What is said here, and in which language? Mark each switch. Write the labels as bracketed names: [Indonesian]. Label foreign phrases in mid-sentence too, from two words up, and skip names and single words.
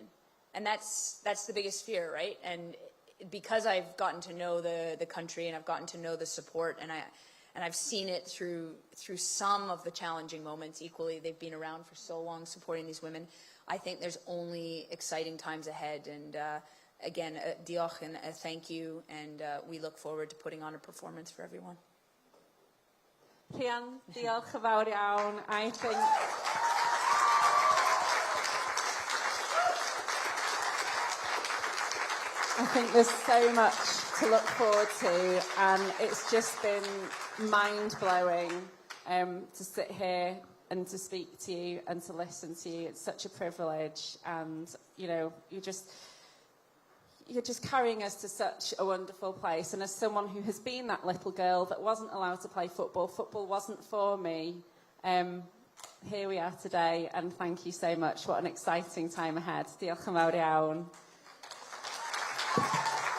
[English] And that's the biggest fear, right? And because I've gotten to know the country and I've gotten to know the support, and I've seen it through some of the challenging moments equally. They've been around for so long supporting these women. I think there's only exciting times ahead. And again, diolch and thank you. And we look forward to putting on a performance for everyone. [Welsh] Rhian, diolch yn fawr iawn. [English] I think there's so much to look forward to, and it's just been mind-blowing to sit here and to speak to you and to listen to you. It's such a privilege, and you know, you're just carrying us to such a wonderful place. And as someone who has been that little girl that wasn't allowed to play football, football wasn't for me, here we are today, and thank you so much. What an exciting time ahead. [Welsh] Diolch yn fawr iawn.